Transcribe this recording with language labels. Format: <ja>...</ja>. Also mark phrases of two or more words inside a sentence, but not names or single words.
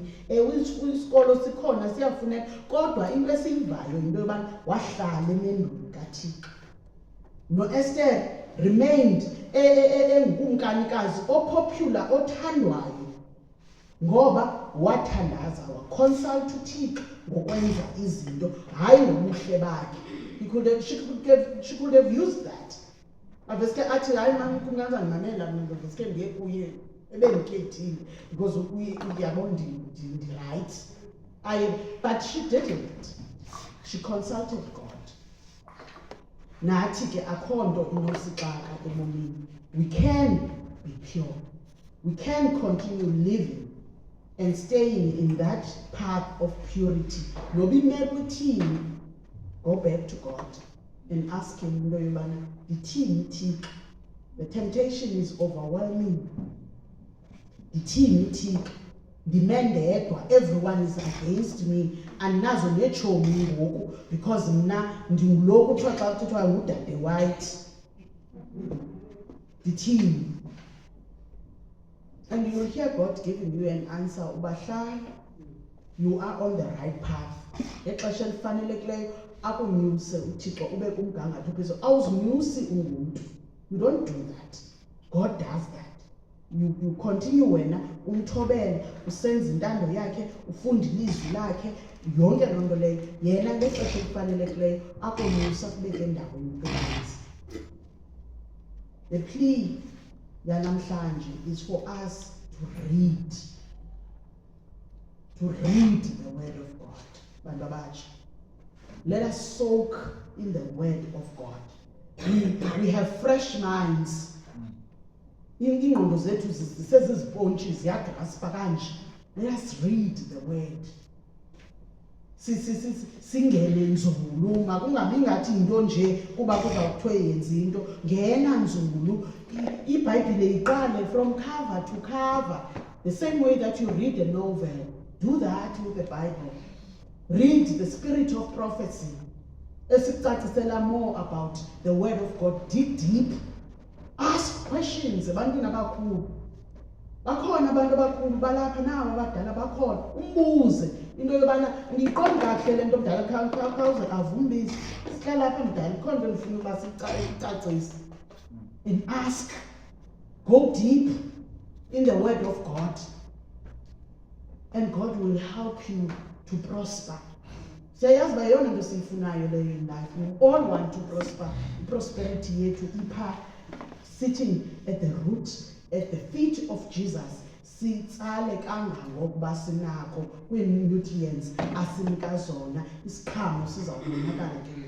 <xh>Isikolo sikhona siyafuneka, kodwa into esiyivayo into yobana wahlala emendweni kaThixo. NoEsther remained engukumkanikazi opopular, othandwayo, ngoba wathandaza, waconsult uThixo ngokwenza izinto, hayi ngobuhle bakhe.</xh> <en>She could have used that.</en> <xh>Aveske athi hayi mama kunganza ngimamela mina aveske ndiye kuye ebendikhethile because uyabona ndi right.</xh> <en>But she didn't. She consulted God.</en> <xh>Nathi ke akho nto inosixaka ebomini.</xh> <en>We can be pure. We can continue living and staying in that path of purity.</en> <xh>Noba imeko ithini,</xh> <en>Go back to God and ask him, the temptation is overwhelming. The man there, everyone is against me, and</en> <xh>nazo nechomi ngoku because mna ndingulo kuthiwa xa kuthethwa ngudade</xh> <en>white. The team. And you will hear God giving you an answer. Ubashai, you are on the right path.</en> <xh>Exesha elifanelekileyo akunyuse uThixo ube kumgangatho phezulu. Awuzinyusi ungumuntu.</xh> <en>You don't do that. God does that. You continue</en> <xh>wena umthobela usenza intando yakhe ufunda ilizwi lakhe yonke loo nto leyo yena ngexesha elifanelekileyo akunyusa kubeke endaweni ephezulu.</xh> <en>The plea yanamhlanje is for us to read the word of God.</en> <xh>Bantu abatsha,</xh> <en>let us soak in the word of God. We have fresh minds.</en> <xh>Ingqondo zethu sezizipontshi ziyagraspa kanje.</xh> <en>Let us read the word.</en> <xh>Singene nzulu, makungabi ngathi into nje kuba kuza kuthiwe yenza into. Ngena nzulu. iBhayibhile iqale</xh> <en>from cover to cover. The same way that you read a novel, do that with the Bible. Read the spirit of prophecy. Esikucacisela more about the word of God. Dig deep. Ask questions.</en> <xh>Ebantwini abakhulu. Bakhona abantu abakhulu balapha nawo abadala bakhona. Umbuze into yobana niqonda kahle lento omdala khawuze avumbise. Sihlala lapha mdala khona into ngifuna uba sicacise.</xh> <en>And ask. Go deep in the word of God. And God will help you to prosper.</en> <xh>Siyayazi uba yona into siyifunayo leyo</xh> <en>in life. We all want to prosper. Prosperity</en> <xh>yethu ipha</xh> <en>sitting at the root, at the feet of Jesus.</en> <xh>Sitsale kangangokuba sinako kwi-nutrients asinika zona. Isiqhamo sizawubonakala ke ngoku.</xh>